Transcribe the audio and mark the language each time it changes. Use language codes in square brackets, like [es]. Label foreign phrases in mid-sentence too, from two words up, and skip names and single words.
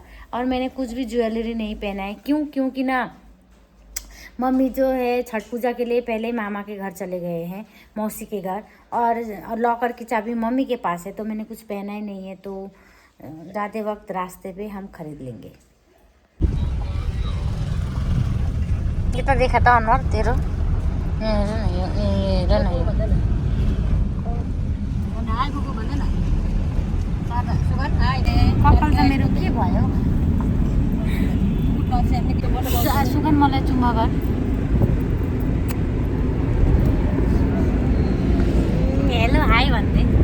[hi] और मैंने कुछ भी ज्वेलरी नहीं पहना है, क्योंकि ना मम्मी जो है छठ पूजा के लिए पहले मामा के घर चले गए हैं, मौसी के घर। और लॉकर की चाबी मम्मी के पास है, तो मैंने कुछ पहना ही नहीं है। तो जाते वक्त रास्ते पे हम खरीद लेंगे। ये तो देखा था [ne] अनवर तेरो कपाल त मेरो के भयो? सुगन मलाई चुम्मा गर। हेलो हाई भन्दै।